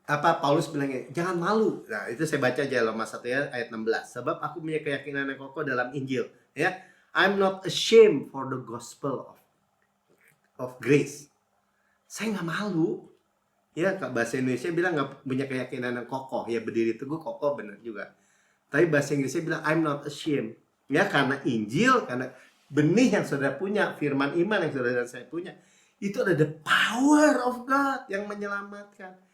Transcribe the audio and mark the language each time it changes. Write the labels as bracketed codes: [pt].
[id] apa Paulus bilangnya, jangan malu. Nah, itu saya baca aja Roma 1 ya, ayat 16. Sebab aku punya keyakinan yang kokoh dalam Injil, ya. [en] I'm not ashamed for the gospel of grace. [id] Saya nggak malu. Ya, bahasa Indonesia bilang nggak punya keyakinan yang kokoh, ya berdiri teguh, kokoh, benar juga. Tapi bahasa Inggrisnya bilang [en] I'm not ashamed. [id] Ya, karena Injil, karena benih yang saudara punya, firman iman yang saudara dan saya punya, itu ada [en] the power of God [id] yang menyelamatkan.